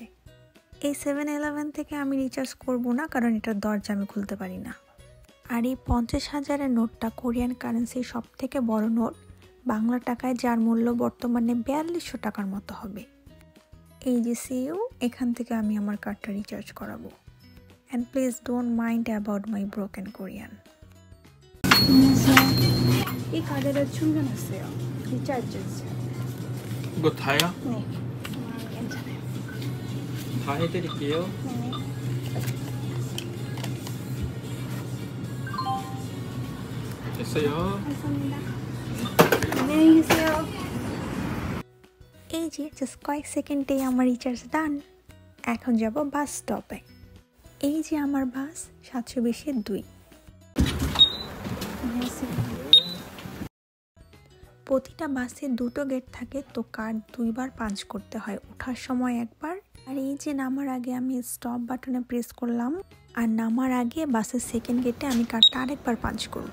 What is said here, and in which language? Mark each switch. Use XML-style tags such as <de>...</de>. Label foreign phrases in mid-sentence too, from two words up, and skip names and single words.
<bn>এই 7-Eleven থেকে আমি রিচার্জ করব না, কারণ এটার দরজা আমি খুলতে পারি না। আর এই 50,000-এর নোটটা</bn> <en>Korean currency</en> <bn>সব থেকে বড় নোট, বাংলা টাকায় যার মূল্য বর্তমানে 4200 টাকার মতো হবে। এই যে সিইউ, এখান থেকে আমি আমার কার্ডটা রিচার্জ করাবো।</bn> <en>and please don't mind about my broken Korean.</en> <ko>이 카드를 충전했어요. 리차ర్జ్ 했어요. 이거 다야? 네. 괜찮아요. 다 해드릴게요. 네. 됐어요. 감사합니다. 안녕히 계세요.</ko> <bn>এই যে জাস্ট কয়েক সেকেন্ডেই আমার</bn> <en>recharge done.</en> <bn>এখন যাব</bn> <en>bus stop.</en> <bn>এই যে আমার বাস 720-2। প্রতিটা বাসে দুটো গেট থাকে, তো কার্ড দুইবার পাঞ্চ করতে হয়, ওঠার সময় একবার, আর এই যে নামার আগে আমি</bn> <en>stop button press</en> <bn>করলাম, আর নামার আগে বাসের</bn> <en>second gate</en> <bn>আমি কার্ডটা আরেকবার পাঞ্চ করব।</bn>